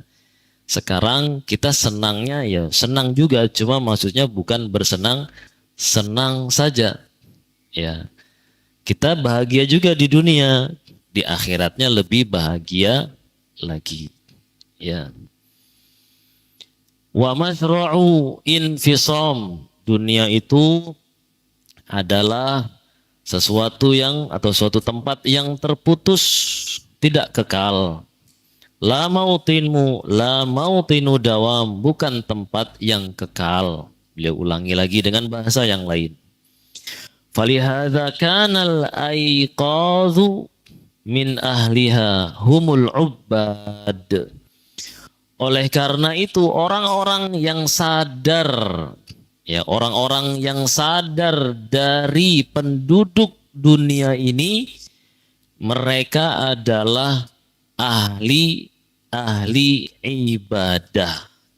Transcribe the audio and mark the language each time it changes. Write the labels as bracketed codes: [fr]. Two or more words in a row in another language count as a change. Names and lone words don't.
[id] Sekarang kita senangnya ya senang juga, cuma maksudnya bukan bersenang-senang saja. Ya. Kita bahagia juga di dunia, di akhiratnya lebih bahagia lagi. Ya. [ar] ومصرع انفصام, [id] dunia itu adalah sesuatu yang atau suatu tempat yang terputus, tidak kekal. [ar] لا موطن دوام, [id] bukan tempat yang kekal. Beliau ulangi lagi dengan bahasa yang lain. [ar] فلهذا كان الأيقاظ من أهلها هم العباد. [id] Oleh karena itu orang-orang yang sadar, ya orang-orang yang sadar dari penduduk dunia ini, mereka adalah ahli ibadah.